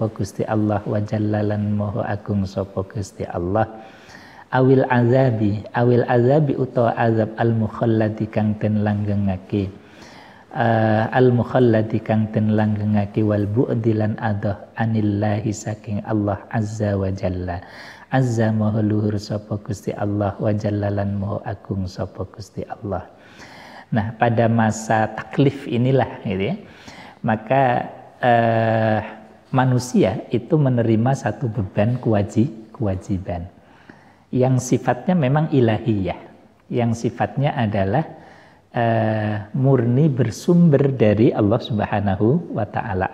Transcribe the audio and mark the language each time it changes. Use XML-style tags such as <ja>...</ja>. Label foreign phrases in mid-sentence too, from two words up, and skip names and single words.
<jv>Gusti Allah</jv> <ar>وجلالا</ar> <jv>maha agung sapa Gusti Allah,</jv> <ar>أو العذاب</ar> <jv>utawa</jv> <ar>عذاب المخلد</ar> <jv>kang den langgengake, al mukhalladi kang den langgengake,</jv> <ar>والبعد</ar> <jv>adoh anillahi saking Allah</jv> <ar>عز وجل,</ar> <jv>azza maha luhur sapa Gusti Allah</jv> <ar>وجلالا</ar> <jv>maha agung sapa Gusti Allah.</jv> <id>Nah, pada masa taklif inilah gitu ya, maka manusia itu menerima satu beban kewajiban yang sifatnya memang ilahiyah, yang sifatnya adalah murni bersumber dari Allah Subhanahu wa Ta'ala.</id>